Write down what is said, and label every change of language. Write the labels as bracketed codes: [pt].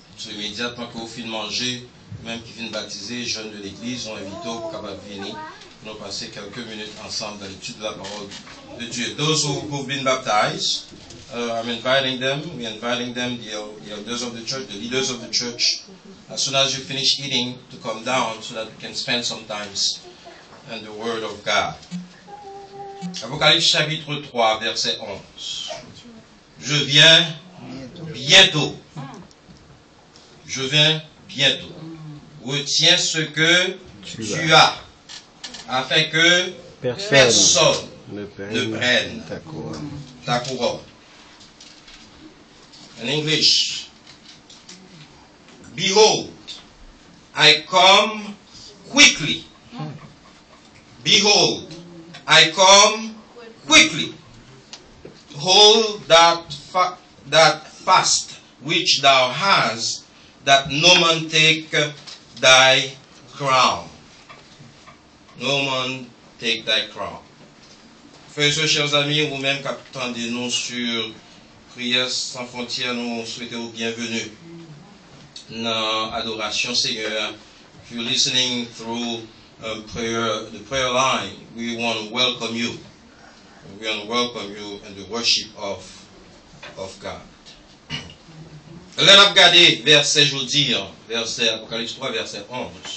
[fr] Immédiatement que vous finissez de manger, même qui viennent baptiser, jeunes de l'église, on invite au capable de venir. Nous passer quelques minutes ensemble dans l'étude de la parole de Dieu. [en] Those who've been baptized, I'm inviting them. We're inviting them, the elders of the church, the leaders of the church, as soon as you finish eating, to come down so that we can spend some time in the Word of God. [fr] Apocalypse chapitre 3, verset 11. Je viens bientôt. Je viens bientôt. Retiens ce que tu as, afin que personne ne prenne ta couronne. [en] In English, behold, I come quickly. Behold, I come quickly. hold that fast which thou hast, that no man take thy crown. No man take thy crown. [fr] Frères et chers amis, vous-même qui attendez nous sur Prière sans frontières, nous souhaitons bienvenue dans l'adoration Seigneur. [en] If you're listening through the prayer line, we want to welcome you. We want to welcome you in the worship of God. [fr] Là, on a regardé verset jeudi, verset Apocalypse 3, verset 11.